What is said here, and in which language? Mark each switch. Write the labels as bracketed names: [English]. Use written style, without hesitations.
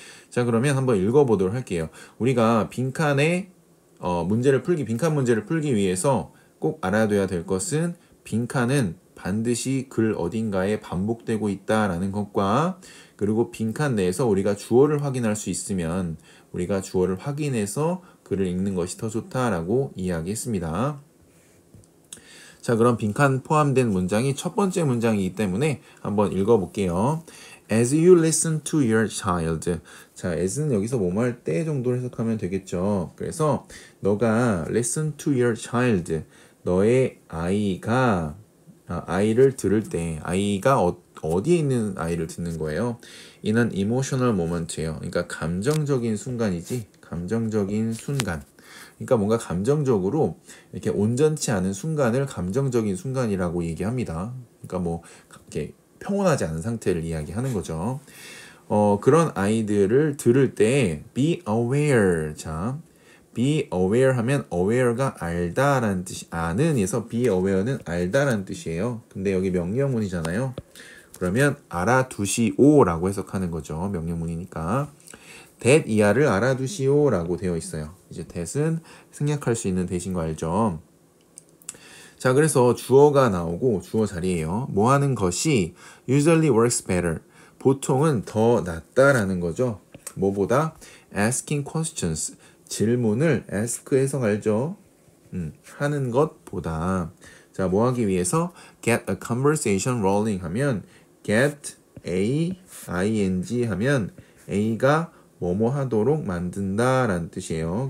[Korean] 자, 그러면 한번 읽어보도록 할게요. 우리가 빈칸에 빈칸 문제를 풀기 위해서 꼭 알아둬야 될 것은 빈칸은 반드시 글 어딘가에 반복되고 있다라는 것과 그리고 빈칸 내에서 우리가 주어를 확인할 수 있으면 우리가 주어를 확인해서 글을 읽는 것이 더 좋다라고 이야기했습니다. 자, 그럼 빈칸 포함된 문장이 첫 번째 문장이기 때문에 한번 읽어볼게요. [English] As you listen to your child. [Korean] 자, as는 여기서 뭐뭐 할 때 정도로 해석하면 되겠죠. 그래서 너가 [English] listen to your child. [Korean] 너의 아이를 들을 때 아이가 어디에 있는 아이를 듣는 거예요? [English] in an emotional moment예요. [Korean] 그러니까 감정적인 순간이지. 감정적인 순간. 그러니까 뭔가 감정적으로 이렇게 온전치 않은 순간을 감정적인 순간이라고 얘기합니다. 그러니까 뭐 이렇게 평온하지 않은 상태를 이야기하는 거죠. 그런 아이들을 들을 때 [English] be aware. [Korean] 자, be aware 하면 aware가 알다라는 뜻이 아는에서 be aware는 알다라는 뜻이에요. 근데 여기 명령문이잖아요. 그러면 알아두시오라고 해석하는 거죠. 명령문이니까. that 이하를 알아두시오라고 되어 있어요. 이제 that은 생략할 수 있는 대신 거 알죠? 자, 그래서 주어가 나오고 주어 자리에요. 뭐 하는 것이 [English] usually works better. [Korean] 보통은 더 낫다라는 거죠. [English] 뭐보다 asking questions. [Korean] 질문을 ask 해석 알죠? 하는 것보다. 자, 뭐 하기 위해서 [English] get a conversation rolling [Korean] 하면 get ing 하면 a가 뭐뭐 하도록 만든다라는 뜻이에요.